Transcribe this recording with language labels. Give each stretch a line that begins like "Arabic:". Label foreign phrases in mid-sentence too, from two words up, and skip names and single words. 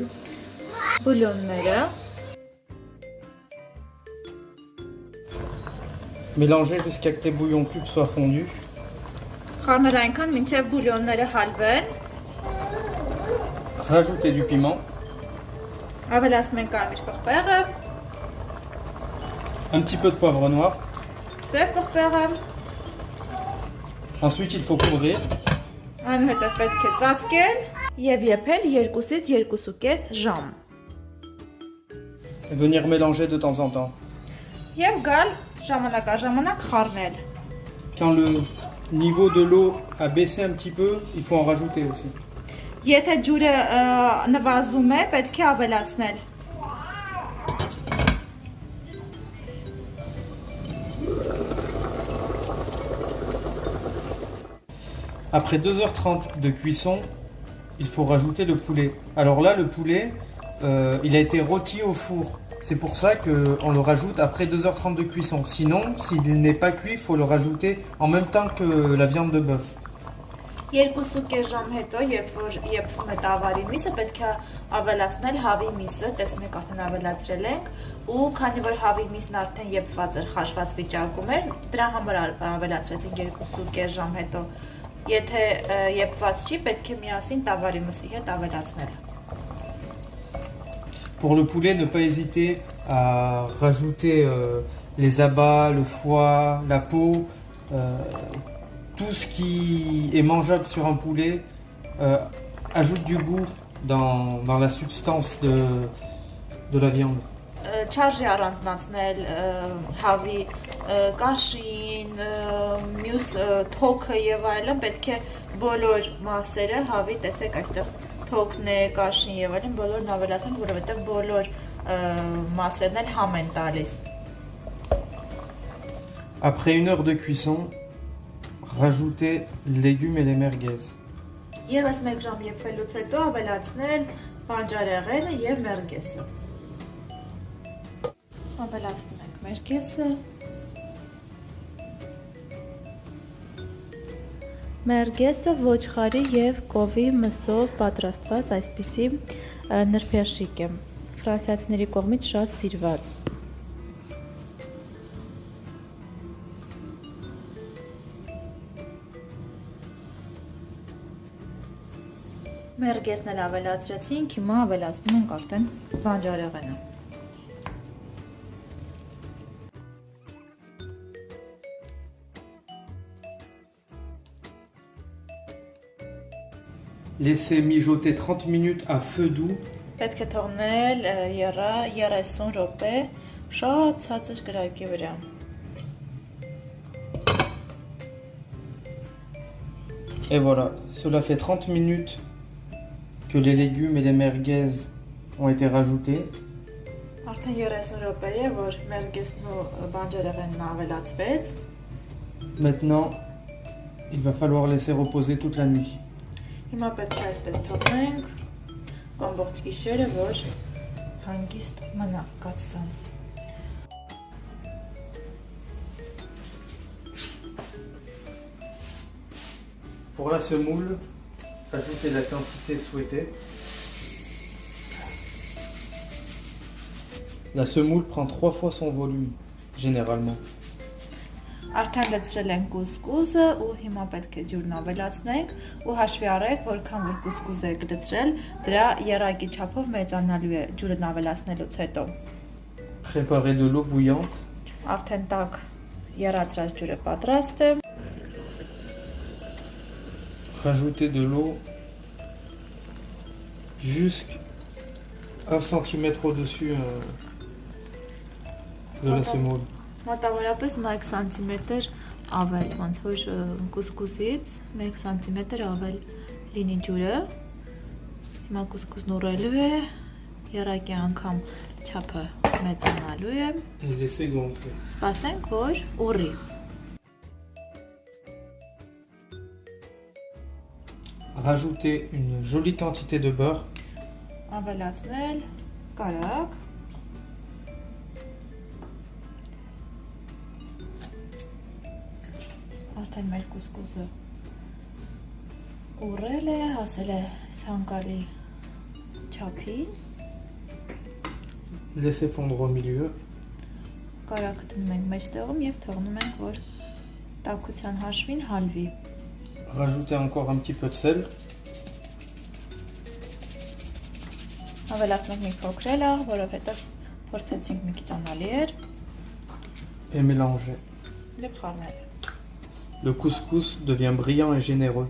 Armenian: բուլյոնները,
French: Mélangez jusqu'à ce que les bouillons cubes soient fondus.
Armenian: խառնել այնքան, մինչև բուլյոնները հալվեն,
French: Rajoutez du piment.
Armenian: ավելացնում ենք կարմիր պղպեղը,
French: Un petit peu de poivre noir.
Armenian: սև պղպեղը,
French: Ensuite, il faut couvrir.
Armenian: այնուհետև պետք է ծածկել եւ եփել 2-ից 2.5 ժամ։
French: Et venir mélanger de temps en temps.
Armenian: Եվ գալ ժամանակաժամանակ խառնել։
French: Quand le niveau de l'eau a baissé un petit peu, il faut en rajouter aussi.
Armenian: Եթե ջուրը նվազում է, պետք է ավելացնել։
French: Après 2h30 de cuisson, il faut rajouter le poulet. Alors là, le poulet, il a été rôti au four. C'est pour ça qu'on le rajoute après 2h30 de cuisson. Sinon, s'il n'est pas cuit, il faut le rajouter en même temps que la viande de bœuf.
Armenian: 2.5 ժամ հետո, երբ որ եփվում է տավարի միսը, պետք է ավելացնել հավի միսը, տեսնում եք արդեն ավելացրել ենք, ու քանի որ հավի միսն արդեն եփված էր, խաշված վիճակում էր, դրա համար ավելացրեցինք 2.5 ժամ հետո։ Եթե եփված չի, պետք է միասին տավարի մսի հետ ավելացնել։
French: Pour le poulet, ne pas hésiter à rajouter les abats, le foie, la peau, tout ce qui est mangeable sur un poulet ajoute du goût dans la substance de la viande.
Armenian: Չարժի առանձնացնել հավի կաշին, մյուս թոքը եւ այլն, պետք է բոլոր մասերը հավի, տեսեք այստեղ թոքն է, կաշին եւ այլն, բոլորն ավելացնենք, որովհետեւ բոլոր մասերն էլ համ են տալիս։
French: Après 1 heure de cuisson, rajoutez les légumes et les merguez.
Armenian: Եվս 1 ժամ եփվելուց հետո ավելացնել բանջարեղենը եւ մերգեսը։ Ավելացնում ենք մերգեսը։ Մերգեսը ոչխարի եւ կովի մսով պատրաստված այսպիսի նրբերշիկ է։ Ֆրանսիացիների կողմից շատ սիրված։ Մերգեսն էլ ավելացրեցինք, հիմա ավելացնում ենք արդեն բանջարեղենը։
French: Laissez mijoter 30 minutes à feu doux.
Armenian: Պետք է թողնել 30 րոպե շատ ցածր կրակի վրա։
French: Et voilà, cela fait 30 minutes que les légumes et les merguez ont été rajoutés.
Armenian: Արդեն 30 րոպե է, որ մերգեսն ու բանջարեղենն ավելացվեց։
French: Maintenant, il va falloir laisser reposer toute la nuit.
Armenian: Հիմա պետք է այսպես թողնենք ամբողջ գիշերը, որ հանգիստ մնա կաթսան։
French: Pour la semoule, ajoutez la quantité souhaitée. La semoule prend 3 fois son volume, généralement.
Armenian: Արդեն լցրել ենք կուսկուզը ու հիմա պետք է ջուրն ավելացնենք ու հաշվի առեք, որքան որ կուսկուզ եք լցրել, դրա եռակի չափով մեծանալու է ջուրն ավելացնելուց հետո։
French: Préparer de l'eau bouillante.
Armenian: Արդեն տաք եռացրած ջուրը պատրաստ է։
French: Rajouter de l'eau jusqu'à 1 cm au-dessus de la semoule.
Armenian: Մոտավորապես 1 սանտիմետր ավել, ոնց որ կուսկուսից 1 սանտիմետր ավել լինի ջուրը։ Հիմա կուսկուսն ուռելու է, եռակի անգամ չափը մեծանալու է։
French: Et laisser gonfler.
Armenian: Սպասենք, որ ուռի։
French: Rajouter une jolie quantité de beurre.
Armenian: Ավելացնել կարակ։ Արդեն մեր կուսկուզը ուռել է, հասել է ցանկալի չափին։
French: Laisser fondre au milieu.
Armenian: Կարակը դնում ենք մեջտեղում եւ թողնում ենք, որ տաքության հաշվին հալվի։
French: Rajouter encore un petit peu de sel.
Armenian: Ավելացնենք մի փոքր էլ, որովհետեւ փորձեցինք մի քիչ անալի էր։
French: Et mélanger.
Armenian: Եվ խառնել։
French: Le couscous devient brillant et généreux.